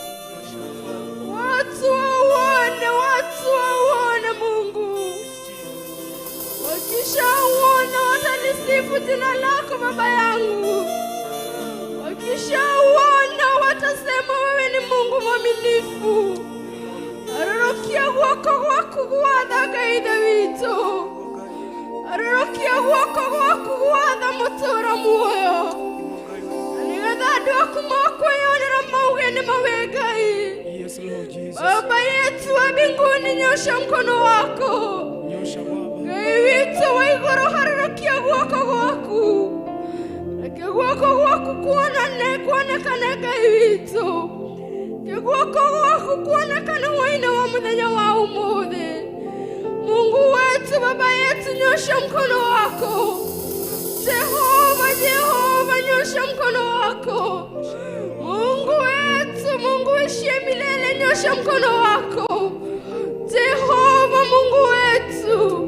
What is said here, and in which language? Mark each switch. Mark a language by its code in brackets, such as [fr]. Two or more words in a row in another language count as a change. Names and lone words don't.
[sw] Watu waone Mungu. Wakishauona watalisifu jina lako Baba yangu. Wakishauona watasema wewe ni Mungu mwaminifu. [ki] Arorokia wako guatha ithe witũ. Arorokia wako guatha mũtũũra muoyo. Nĩgetha andũ aku makwĩyonera mauge nĩ mawe Ngai. [en] yes Lord Jesus. [sw] Baba yetu wa mbinguni, nyosha mkono wako. Nyosha Baba, [ki] Ngai witũ wa igũrũ, harũrũkia guoko gwaku. Reke guoko gwaku kuonekane Ngai witũ. Ke guoko gwaku kuonekane hwa-inĩ wa mũthenya wa ũmũthĩ. [sw] Mungu wetu, Baba yetu, nyosha mkono wako. Jehova, nyosha mkono wako. Mungu wetu, Mungu ishie milele, nyosha mkono wako. Jehova, Mungu wetu.